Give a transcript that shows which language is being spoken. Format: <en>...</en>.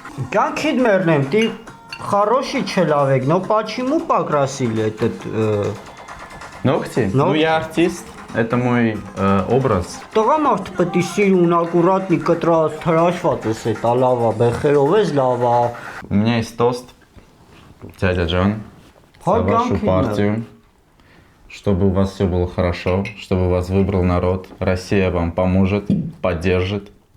<hy>Кянкид мернем,</hy> <ru>ты хороший человек, но почему покрасили этот... Ногти? Ну, я артист. Это мой образ.</ru> <hy>Տղամարդ պետք է սիրուն,</hy> <ru>аккуратный,</ru> <hy>կտրած, թրաշված ես էտ, լավա, բեխերով ես լավա։</hy> <ru>У меня есть тост, дядя Джон. За вашу партию, чтобы у вас все было хорошо, чтобы вас выбрал народ, Россия вам поможет, поддержит.</ru>